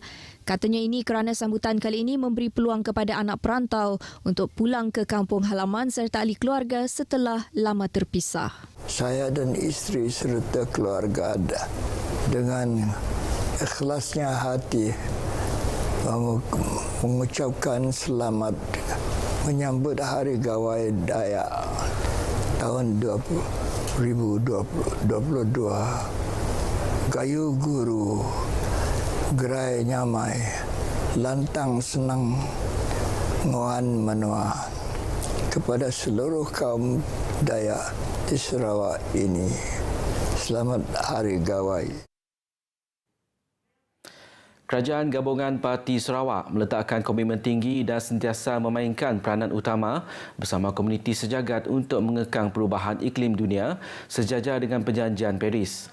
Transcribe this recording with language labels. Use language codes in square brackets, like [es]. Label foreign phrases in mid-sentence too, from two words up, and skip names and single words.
[ms] Katanya ini kerana sambutan kali ini memberi peluang kepada anak perantau untuk pulang ke kampung halaman serta ahli keluarga setelah lama terpisah. Saya dan isteri serta keluarga ada dengan ikhlasnya hati mengucapkan selamat menyambut Hari Gawai Dayak tahun 2022. [iba] Gayu guru, gerai nyamai, lantang senang ngoan menua [ms] kepada seluruh kaum Dayak di Sarawak ini. Selamat Hari Gawai. Kerajaan Gabungan Parti Sarawak meletakkan komitmen tinggi dan sentiasa memainkan peranan utama bersama komuniti sejagat untuk mengekang perubahan iklim dunia sejajar dengan Perjanjian Paris.